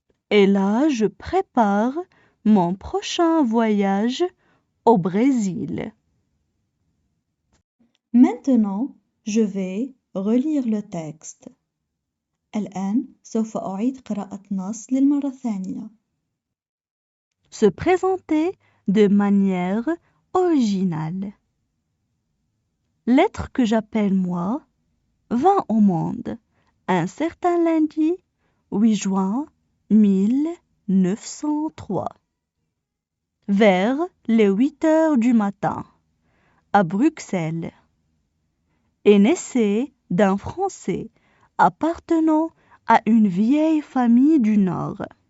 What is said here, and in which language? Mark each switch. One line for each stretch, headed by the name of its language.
French: Et là, je prépare mon prochain voyage au Brésil. Maintenant, je vais relire le texte.
Arabic: الآن سوف أعيد قراءة نص للمرة الثانية.
French: Se présenter de manière originale. L'être que j'appelle moi vint au monde un certain lundi 8 juin 1903, vers les 8 heures du matin, à Bruxelles, et naissait d'un Français appartenant à une vieille famille du Nord